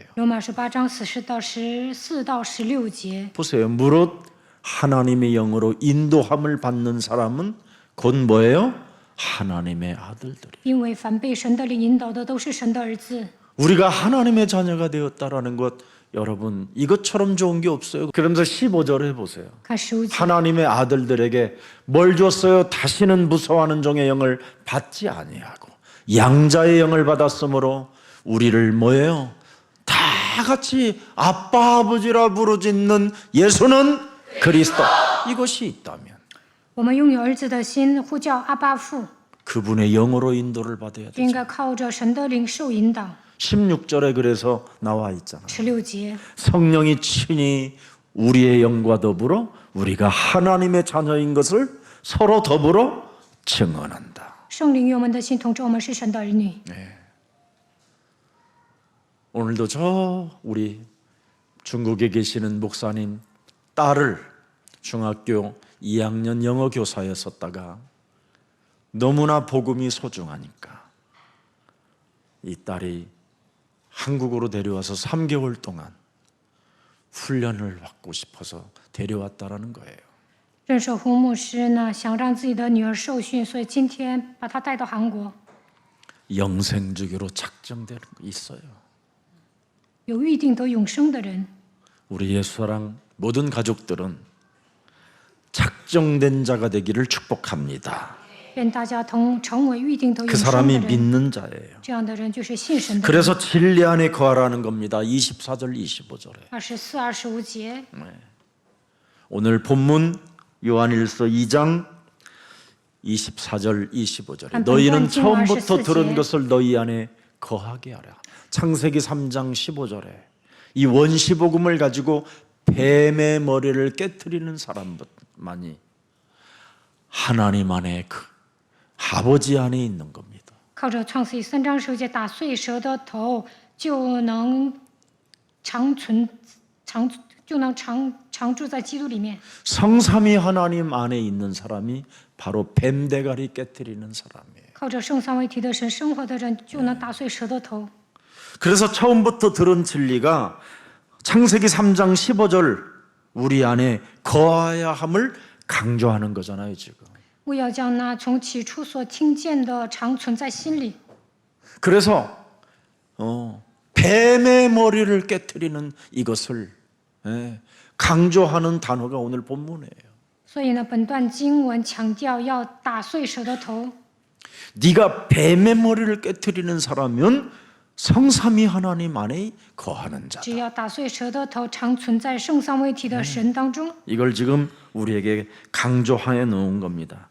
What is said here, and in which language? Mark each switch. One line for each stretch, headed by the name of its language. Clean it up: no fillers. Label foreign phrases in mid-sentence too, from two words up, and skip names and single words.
Chinese: 罗马书8章14到16节。
Korean: 보세요. 무릇 하나님의 영으로 인도함을 받는 사람은 곧 뭐예요? 하나님의 아들들이.
Chinese: 因为凡被神的灵引导的，都是神的儿子。
Korean: 우리가 하나님의 자녀가 되었다라는 것, 여러분 이것처럼 좋은 게 없어요. 그러면서 15절에 보세요.
Chinese: 看15节，
Korean: 하나님의 아들들에게 뭘 줬어요? 다시는 무서워하는 종의 영을 받지 아니하고 양자의 영을 받았으므로 우리를 뭐예요? 다 같이 아빠 아버지라 부르짖는 예수는 그리스도. 이것이 있다면
Chinese: 我们拥有儿子的心，呼叫阿爸父，
Korean: 그분의 영으로 인도를 받아야
Chinese: 应
Korean: 되죠.
Chinese: 该靠着神的灵受引导。
Korean: 16절에 그래서 나와 있잖아요.
Chinese: 16节，
Korean: 성령이 친히 우리의 영과 더불어 우리가 하나님의 자녀인 것을 서로 더불어 증언한다.
Chinese: 圣灵与我们的心同志，我们是神的儿女。
Korean: 오늘도 저 우리 중국에 계시는 목사님 딸을 중학교 2학년 영어 교사였었다가 너무나 복음이 소중하니까 이 딸이 한국으로 데려와서 3개월 동안 훈련을 받고 싶어서 데려왔다라는 거예요.
Chinese: 任守胡牧师呢，想让自己的女儿受训，所以今天把她带到韩国。
Korean: 영생주기로 작정되는 거 있어요.
Chinese: 有预定得永生的人，
Korean: 우리 예수사랑 모든 가족들은 작정된 자가 되기를 축복합니다.
Chinese: 愿大家成为预定得永
Korean: 그
Chinese: 生的
Korean: 사람이
Chinese: 人。
Korean: 믿는 자예요.
Chinese: 这样的人就是信神的人。
Korean: 그래서 진리 안에 거하라는 겁니다. 24절 25절에
Chinese: 24、25节，
Korean: 오늘 본문 요한일서 2장 24절 25절에 너희는 처음부터 들은 것을 너희 안에 거하게 하라. 창세기 3장 15절에 이 원시복음을 가지고 뱀의 머리를 깨트리는 사람만이 하나님 안에 그 아버지 안에 있는 겁니다.
Chinese: 靠着创世记3章15节打碎蛇的头，就能长住在基督里面。
Korean: 성삼위 하나님 안에 있는 사람이 바로 뱀 대가리 깨트리는 사람이에요.
Chinese: 靠着圣三位一体的神生活的人，就能打碎蛇的头。
Korean: 그래서 처음부터 들은 진리가 창세기 3장 15절 우리 안에 거하야 함을 강조하는 거잖아요, 지금.
Chinese: 我要将那从起初所听见的常存在心里。
Korean: 그래서 뱀의 머리를 깨트리는 이것을 강조하는 단어가 오늘 본문이에요.
Chinese: 所以呢，本段经文强调要打碎蛇的头。
Korean: 네가 뱀의 머리를 깨트리는 사람은 성삼위 하나님 안에 거하는 자다.
Chinese: 只要打碎蛇的头，常存在圣三位一体的神当中。
Korean: 이걸 지금 우리에게 강조해 놓은 겁니다.